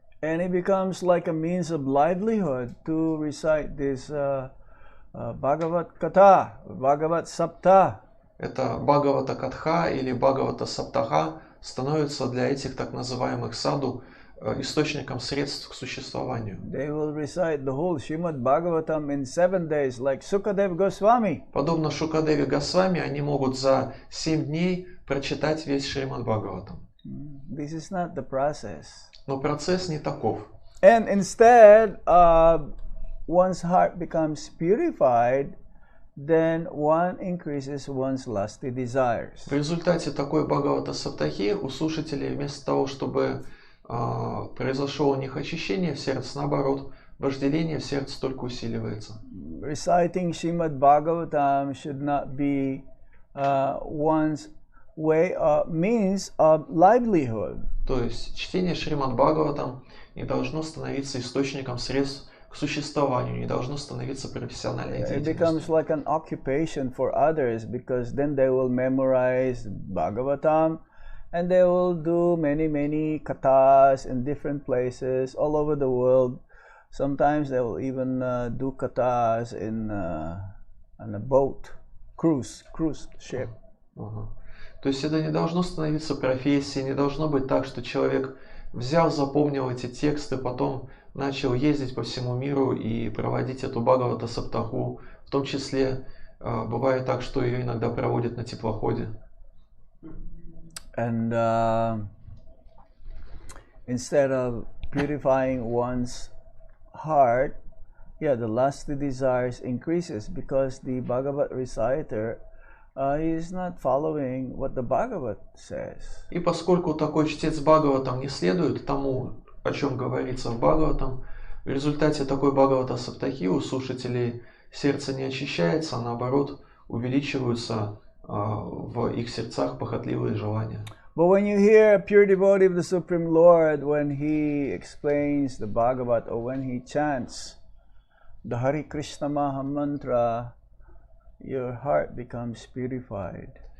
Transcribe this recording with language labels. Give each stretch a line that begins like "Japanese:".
English: And it becomes like a means of livelihood to recite this Bhagavat Katha, Bhagavat Sapta.
Russian: Это Бхагавата Катха или Бхагавата Саптаха становится для этих так называемых саду источником средств к существованию.
English: They will recite the whole Srimad Bhagavatam in 7 days, like Sukadev Goswami.
Russian: Подобно Шукадеве Госвами, они могут за 7 дней прочитать весь Шримад Бхагаватам.
English: This is not the process.
Russian: Но процесс не таков.
English: And instead, one's heart becomes purified, then one increases one's lusty desires.
Russian: В результате такой Бхагавата Саптахи у слушателей вместо того, чтобы произошло у них очищение в сердце, наоборот, вожделение в сердце только усиливается.
English: Reciting Srimad Bhagavatam should not be one's way means of livelihood.
Russian: То есть чтение Шримад Бхагаватам не должно становиться источником средств к существованию, не должно становиться профессиональной
English: It
Russian: деятельностью.
English: becomes like an occupation for others, because then they will memorize Bhagavatam and they will do many kathas in different places all over the world. Sometimes they will even do kathas on a boat, cruise ship.
Russian: То есть это не должно становиться профессией, не должно быть так, что человек взял, запомнил эти тексты, потом начал ездить по всему миру и проводить эту Бхагавата Саптаху, в том числе Бывает так, что ее иногда проводят на теплоходе.
English: And instead of purifying one's heart, the lusty desires increases because the Bhagavat reciter he is not following what the Bhagavat says.
Russian: И поскольку такой чтец Бхагаватам не следует тому, о чем говорится в Бхагаватам, в результате такой Бхагавата Саптахи у слушателей сердце не очищается, а наоборот увеличиваются в их сердцах похотливые желания.
English: But when you hear a pure devotee of the Supreme Lord, when he explains the Bhagavat or when he chants the Hare Krishna Maha Mantra, your heart becomes purified.